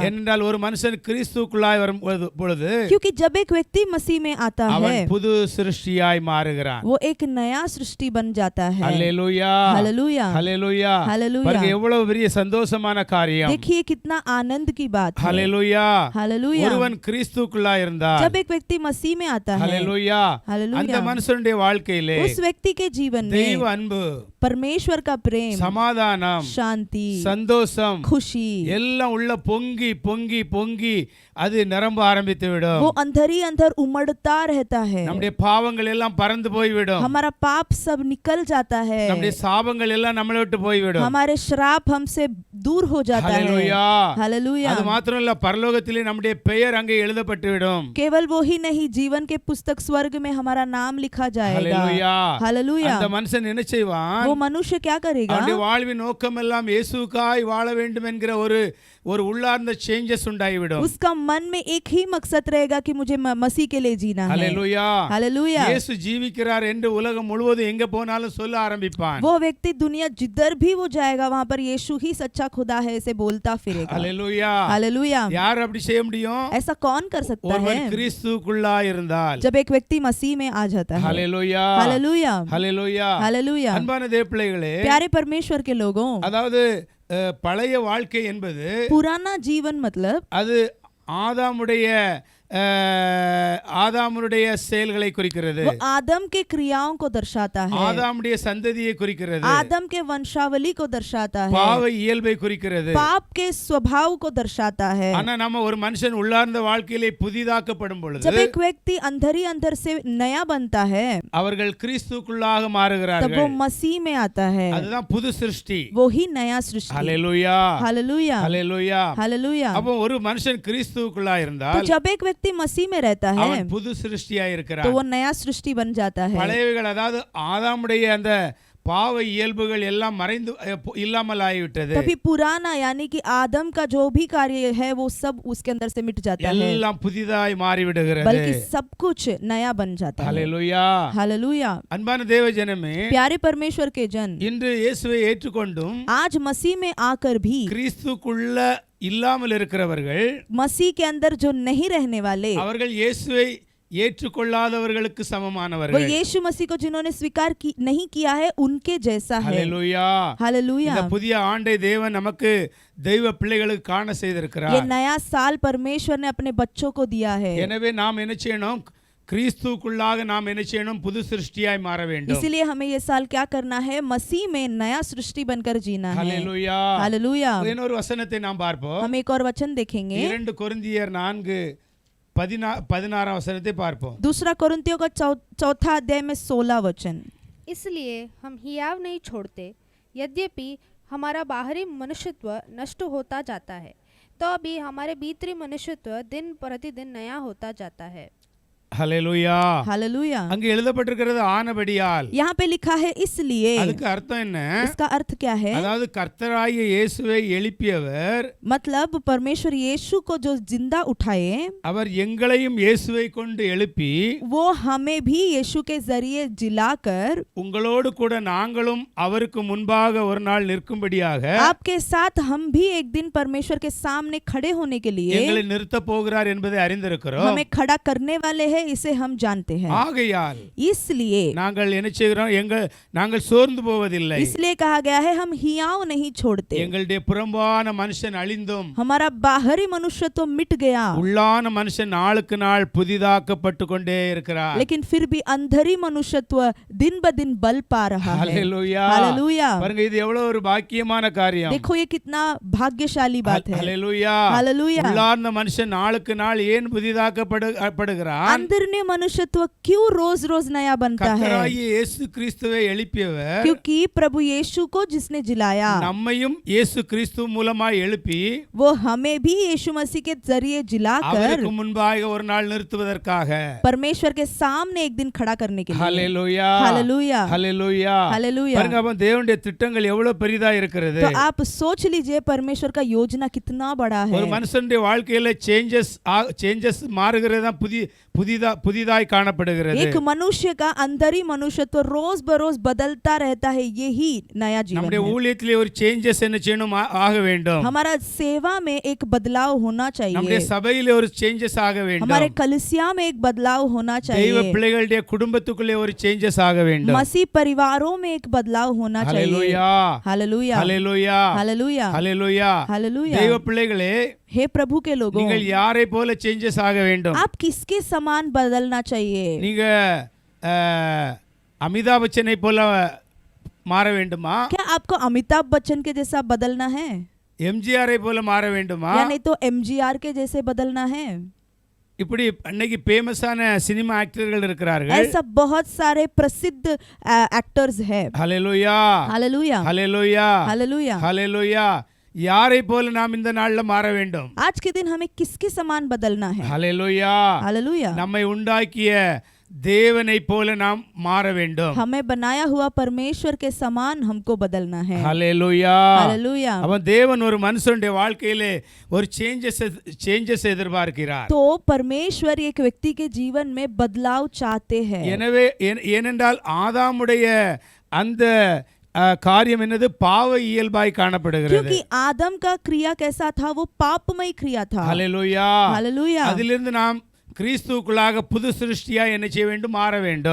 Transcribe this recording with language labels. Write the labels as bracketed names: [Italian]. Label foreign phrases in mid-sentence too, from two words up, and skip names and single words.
[Tamil] ஏனென்றால் ஒரு மனுஷன் கிறிஸ்துவுக்குள்ளாய் வரும் பொழுது [Hindi] क्योंकि जब एक व्यक्ति मसीह में आता [Tamil] அவன் [Hindi] है, [Tamil] புது சிருஷ்டியாய் மாறுகிறான். [Hindi] वो एक नया सृष्टि बन जाता है। [Tamil] ஹல்லேலூயா, [Hindi] हालेलुया, [Tamil] ஹல்லேலூயா. [Hindi] हालेलुया। [Tamil] பாருங்க எவ்வளவு பெரிய சந்தோஷமான காரியம். [Hindi] देखिए कितना आनंद की बात है। [Tamil] ஹல்லேலூயா. [Hindi] हालेलुया। [Tamil] ஒருவன் கிறிஸ்துவுக்குள்ளாய் இருந்தால், [Hindi] जब एक व्यक्ति मसीह में आता है, [Tamil] ஹல்லேலூயா, [Hindi] हालेलुया, [Tamil] அந்த மனுஷனுடைய வாழ்க்கையிலே [Hindi] उस व्यक्ति के जीवन [Tamil] தெய்வ [Hindi] में [Tamil] அன்பு, [Hindi] परमेश्वर का प्रेम, [Tamil] சமாதானம், [Hindi] शांति, [Tamil] சந்தோஷம் [Hindi] खुशी, [Tamil] எல்லாம் உள்ள பொங்கி பொங்கி பொங்கி அது நிரம்ப ஆரம்பித்து விடும். [Hindi] वो अंदर ही अंदर उमड़ता रहता है। [Tamil] நம்முடைய பாவங்கள் எல்லாம் பறந்து போய்விடும். [Hindi] हमारा पाप सब निकल जाता है, [Tamil] நம்முடைய சாபங்கள் எல்லாம் நம்மளை விட்டு போய்விடும். [Hindi] हमारे श्राप हमसे दूर हो जाता है। [Tamil] ஹல்லேலூயா. [Hindi] हालेलुया। [Tamil] அது மாத்திரம் இல்ல, பரலோகத்திலே நம்முடைய பெயர் அங்கே எழுதப்பட்டு விடும். [Hindi] केवल वो ही नहीं, जीवन के पुस्तक स्वर्ग में हमारा नाम लिखा जाएगा। [Tamil] ஹல்லேலூயா. [Hindi] हालेलुया। [Tamil] அந்த மனுஷன் என்ன செய்வான்? [Hindi] वो मनुष्य क्या करेगा? [Tamil] அவனுடைய வாழ்வின் நோக்கம் எல்லாம் இயேசுவுக்காய் வாழ வேண்டும் என்கிற ஒரு உள்ளார்ந்த சேஞ்சஸ் உண்டாகிவிடும். [Hindi] उसका मन में एक ही मकसद रहेगा कि मुझे मसीह के लिए जीना है। [Tamil] ஹல்லேலூயா. [Hindi] हालेलुया। [Tamil] இயேசு ஜீவிக்கிறார் என்று உலகம் முழுவதும் எங்க போனாலும் சொல்ல ஆரம்பிப்பான். [Hindi] वो व्यक्ति दुनिया जिधर भी वो जाएगा वहां पर यीशु ही सच्चा खुदा है ऐसे बोलता फिरेगा। [Tamil] ஹல்லேலூயா. [Hindi] हालेलुया। [Tamil] யார் அப்படி செய்ய முடியும்? [Hindi] ऐसा कौन कर सकता [Tamil] ஒருவன் [Hindi] है? [Tamil] கிறிஸ்துவுக்குள்ளா இருந்தால். [Hindi] जब एक व्यक्ति मसीह में आ जाता है। [Tamil] ஹல்லேலூயா, [Hindi] हालेलुया, [Tamil] ஹல்லேலூயா. [Hindi] हालेलुया। [Tamil] அன்பான தேவ பிள்ளைகளே, [Hindi] प्यारे परमेश्वर के लोगों, [Tamil] அதாவது பழைய வாழ்க்கை என்பது [Hindi] पुराना जीवन मतलब [Tamil] அது ஆதாமுடைய செயல்களை குறிக்கிறது. [Hindi] वो आदम के क्रियाओं को दर्शाता है, [Tamil] ஆதாமுடைய சந்ததியை குறிக்கிறது. [Hindi] आदम के वंशावली को दर्शाता है, [Tamil] பாவ இயல்பை குறிக்கிறது. [Hindi] पाप के स्वभाव को दर्शाता है। [Tamil] ஆனா நம்ம ஒரு மனுஷன் உள்ளார்ந்த வாழ்க்கையிலே புதிதாக்கப்படும் பொழுது [Hindi] जब एक व्यक्ति अंदर ही अंदर से नया बनता है, [Tamil] அவர்கள் கிறிஸ்துவுக்குள்ளாக [Hindi] तब वो [Tamil] மாறுகிறார்கள். [Hindi] मसीह में आता है, [Tamil] அதுதான் புது சிருஷ்டி. [Hindi] वो ही नया सृष्टि। [Tamil] ஹல்லேலூயா, [Hindi] हालेलुया, [Tamil] ஹல்லேலூயா. [Hindi] हालेलुया। [Tamil] அப்போ ஒரு மனுஷன் கிறிஸ்துவுக்குள்ளா [Hindi] तो [Tamil] இருந்தால் [Hindi] जब एक व्यक्ति मसीह में रहता है [Tamil] அவன் புது சிருஷ்டியாய் [Hindi] तो [Tamil] இருக்கிறான். [Hindi] वो नया सृष्टि बन जाता है। [Tamil] பழையவைகள், அதாவது ஆதாமுடைய அந்த பாவ இயல்புகள் எல்லாம் மறைந்து இல்லாமல் ஆகிவிட்டது. [Hindi] तभी पुराना यानी कि आदम का जो भी कार्य है वो सब उसके अंदर से मिट जाता है, [Tamil] எல்லாம் புதிதாய் மாறிவிடுகிறது. [Hindi] बल्कि सब कुछ नया बन जाता है। [Tamil] ஹல்லேலூயா. [Hindi] हालेलुया। [Tamil] அன்பான தேவ ஜனமே, [Hindi] प्यारे परमेश्वर के जन, [Tamil] இன்று இயேசுவை ஏற்றுக்கொண்டும் [Hindi] आज मसीह में आकर भी [Tamil] கிறிஸ்துக்குள்ள இல்லாமல் இருக்கிறவர்கள், [Hindi] मसीह के अंदर जो नहीं रहने वाले, [Tamil] அவர்கள் இயேசுவை ஏற்றுக்கொள்ளாதவர்களுக்கு [Hindi] वो [Tamil] சமமானவர்கள். [Hindi] यीशु मसीह को जिन्होंने स्वीकार नहीं किया है उनके जैसा है। [Tamil] ஹல்லேலூயா. [Hindi] हालेलुया। [Tamil] இந்த புதிய ஆண்டை தேவன் நமக்கு தெய்வ பிள்ளைகளுக்கு காண [Hindi] ये [Tamil] செய்திருக்கிறார். [Hindi] नया साल परमेश्वर ने अपने बच्चों को दिया है। [Tamil] எனவே நாம் என்ன செய்யணும்? கிறிஸ்துவுக்குள்ளாக நாம் என்ன செய்யணும்? புது சிருஷ்டியாய் மாற வேண்டும். [Hindi] इसीलिए हमें ये साल क्या करना है? मसीह में नया सृष्टि बनकर जीना है। [Tamil] ஹல்லேலூயா. [Hindi] हालेलुया। [Tamil] இன்னொரு வசனத்தை நாம் பார்ப்போம். [Hindi] हम एक और वचन देखेंगे। [Tamil] 2 கொரிந்தியர் 4:16 வசனத்தை பார்ப்போம். [Hindi] दूसरा कोरिन्थियों का चौथा अध्याय में 16 वचन। इसलिए हम हियाव नहीं छोड़ते, यद्यपि हमारा बाहरी मनुष्यत्व नष्ट होता जाता है, तो भी हमारे भीतरी मनुष्यत्व दिन प्रतिदिन नया होता जाता है। [Tamil] ஹல்லேலூயா. [Hindi] हालेलुया। [Tamil] அங்க எழுதப்பட்டிருக்கிறது ஆனபடியால். [Hindi] यहाँ पे लिखा है इसलिए। [Tamil] அதுக்கு அர்த்தம் என்ன? [Hindi] इसका अर्थ क्या है? [Tamil] அதாவது கர்த்தராகிய இயேசுவை எழுப்பியவர், [Hindi] मतलब परमेश्वर यीशु को जो जिंदा उठाए, [Tamil] அவர் எங்களையும் இயேசுவை கொண்டு எழுப்பி, [Hindi] वो हमें भी यीशु के जरिए जिलाकर [Tamil] உங்களோடு கூட நாங்களும் அவருக்கு முன்பாக ஒரு நாள் நிற்கும்படியாக [Hindi] आपके साथ हम भी एक दिन परमेश्वर के सामने खड़े होने के लिए [Tamil] எங்களை நிறுத்த போகிறார் என்பதை அறிந்திருக்கிறோம். [Hindi] हमें खड़ा करने वाले हैं, इसे हम जानते हैं। [Tamil] ஆகையால் [Hindi] इसलिए [Tamil] நாங்கள் என்ன செய்கிறோம்? நாங்கள் சோர்ந்து போவதில்லை. [Hindi] इसलिए कहा गया है हम हियाव नहीं छोड़ते। [Tamil] எங்களுடைய புறம்பான மனுஷன் அழிந்தும் [Hindi] हमारा बाहरी मनुष्य तो मिट गया, [Tamil] உள்ளான மனுஷன் நாளுக்கு நாள் புதிதாக்கப்பட்டு கொண்டே இருக்கிறார். [Hindi] लेकिन फिर भी अंदरी मनुष्यत्व दिन ब दिन बल पा रहा है। [Tamil] ஹல்லேலூயா. [Hindi] हालेलूया। [Tamil] பாருங்க, இது எவ்வளவு ஒரு பாக்கியமான காரியம். [Hindi] देखो ये कितना भाग्यशाली बात है। [Tamil] ஹல்லேலூயா. [Hindi] हालेलूया। [Tamil] உள்ளார்ந்த மனுஷன் நாளுக்கு நாள் ஏன் புதிதாக்கப்படுகிறான்? [Hindi] अंदरने मनुष्यत्व क्यों रोज रोज नया बनता है? [Tamil] கர்த்தராகிய இயேசு கிறிஸ்துவை எழுப்பியவர், [Hindi] क्योंकि प्रभु यीशु को जिसने जिलाया, [Tamil] நம்மையும் இயேசு கிறிஸ்து மூலமாய் எழுப்பி [Hindi] वो हमें भी यीशु मसीह के जरिए जिलाकर [Tamil] அவருக்கு முன்பாக ஒரு நாள் நிறுத்துவதற்காக [Hindi] परमेश्वर के सामने एक दिन खड़ा करने के लिए। [Tamil] ஹல்லேலூயா. [Hindi] हालेलुया। [Tamil] ஹல்லேலூயா. [Hindi] हालेलुया। [Tamil] பாருங்க, அப்ப தேவனுடைய திட்டங்கள் எவ்வளவு பெரிதா இருக்கிறது. [Hindi] तो आप सोच लीजिए परमेश्वर का योजना कितना बड़ा है। [Tamil] ஒரு மனுஷனுடைய வாழ்க்கையில சேஞ்சஸ் மாறுகிறது தான் புதிதாய் காணப்படுகிறது. [Hindi] एक मनुष्य का अंदरी मनुष्यत्व रोज बरोज बदलता रहता है, यही नया जीवन [Tamil] நம்முடைய [Hindi] है। [Tamil] ஊழியத்திலே ஒரு சேஞ்சஸ் என்ன செய்யணும்? ஆக வேண்டும். [Hindi] हमारा सेवा में एक बदलाव होना [Tamil] நம்முடைய [Hindi] चाहिए, [Tamil] சபையிலே ஒரு சேஞ்சஸ் ஆக வேண்டும். [Hindi] हमारे कलीसिया में एक बदलाव होना [Tamil] தெய்வ [Hindi] चाहिए, [Tamil] பிள்ளைகளுடைய குடும்பத்துக்குள்ளே ஒரு சேஞ்சஸ் ஆக வேண்டும். [Hindi] मसीह परिवारों में एक बदलाव होना चाहिए। [Tamil] ஹல்லேலூயா. [Hindi] हालेलुया। [Tamil] ஹல்லேலூயா. [Hindi] हालेलुया। [Tamil] ஹல்லேலூயா. [Hindi] हालेलुया। [Tamil] தெய்வ பிள்ளைகளே, [Hindi] हे प्रभु के लोगों, [Tamil] நீங்கள் யாரை போல சேஞ்சஸ் ஆக வேண்டும்? [Hindi] आप किसके समान बदलना चाहिए? [Tamil] நீங்க அமிதாப் பச்சனை போல மாற வேண்டுமா? [Hindi] क्या आपको अमिताभ बच्चन के जैसा बदलना है, [Tamil] எம்ஜிஆரை போல மாற வேண்டுமா? [Hindi] या नहीं तो एमजीआर के जैसे बदलना है? [Tamil] இப்படி அன்னைக்கு ஃபேமஸான சினிமா ஆக்டர்கள் இருக்கிறார்கள். [Hindi] ऐसा बहुत सारे प्रसिद्ध एक्टर्स हैं। [Tamil] ஹல்லேலூயா. [Hindi] हालेलुया। [Tamil] ஹல்லேலூயா. [Hindi] हालेलुया। [Tamil] ஹல்லேலூயா. யாரை போல நாம் இந்த நாள்ல மாற வேண்டும்? [Hindi] आज के दिन हमें किसके समान बदलना है? [Tamil] ஹல்லேலூயா. [Hindi] हालेलुया। [Tamil] நம்மை உண்டாக்கிய தேவனை போல நாம் மாற வேண்டும். [Hindi] हमें बनाया हुआ परमेश्वर के समान हमको बदलना है। [Tamil] ஹல்லேலூயா. [Hindi] हालेलुया। [Tamil] அவன் தேவன் ஒரு மனுஷனுடைய வாழ்க்கையிலே ஒரு சேஞ்சஸ் எதிர்பார்க்கிறார். [Hindi] तो परमेश्वर एक व्यक्ति के जीवन में बदलाव चाहते हैं। [Tamil] எனவே ஏனென்றால் ஆதாமுடைய அந்த காரியம் என்னது? பாவ இயல்பாய் காணப்படுகிறது. [Hindi] क्योंकि आदम का क्रिया कैसा था? वो पापमय क्रिया था। [Tamil] ஹல்லேலூயா. [Hindi] हालेलुया। [Tamil] அதிலிருந்து நாம் கிறிஸ்துவுக்குள்ளாக புது சிருஷ்டியா என்ன செய்ய வேண்டும்? மாற வேண்டும்.